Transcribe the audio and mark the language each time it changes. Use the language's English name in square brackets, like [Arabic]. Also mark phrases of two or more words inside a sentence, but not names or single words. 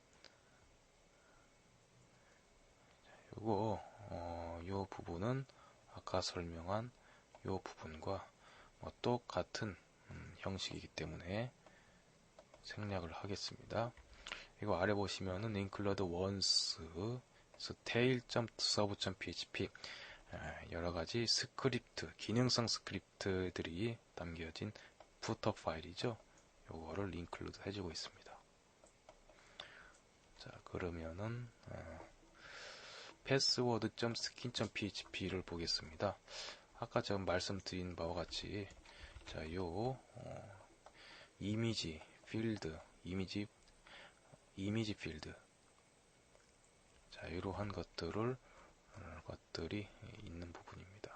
[Korean] 요 부분은 아까 설명한 요 부분과 똑같은 형식이기 때문에 생략을 하겠습니다. 이거 아래 보시면은 [English] include once [Korean] tail.serve.php 여러가지 스크립트, 기능성 스크립트들이 담겨진 부터 파일이죠. 요거를 include 해주고 있습니다. 자, 그러면은 password.skin.php를 보겠습니다. 아까 제가 말씀드린 바와 같이 자, 이미지 필드, 이미지 필드 자, 이러한 것들이 있는 부분입니다.